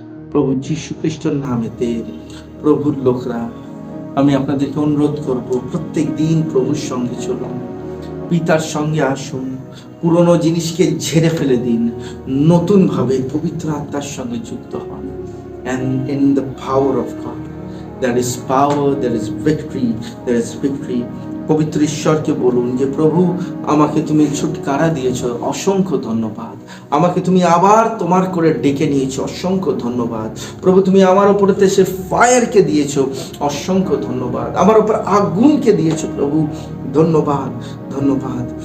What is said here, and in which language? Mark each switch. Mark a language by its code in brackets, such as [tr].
[bn] প্রভু যীশু খ্রিস্টের নামেতে প্রভুর লোকরা, আমি আপনাদেরকে অনুরোধ করব, প্রত্যেক দিন প্রভুর সঙ্গে চলুন, পিতার সঙ্গে আসুন, পুরনো জিনিসকে ঝেড়ে ফেলে দিন, নতুন ভাবে পবিত্র আত্মার সঙ্গে যুক্ত হন। [en] And in the power of God, there is power, there is victory, there is victory. [bn] পবিত্র ঈশ্বরকে বলুন যে প্রভু, আমাকে তুমি ছুটকারা দিয়েছো, অসংখ্য ধন্যবাদ। আমাকে তুমি আবার তোমার করে ডেকে নিয়েছো, অসংখ্য ধন্যবাদ। প্রভু, তুমি আমার উপরে সে ফায়ারকে দিয়েছো, অসংখ্য ধন্যবাদ। আমার উপর আগুনকে দিয়েছো প্রভু, ধন্যবাদ, ধন্যবাদ।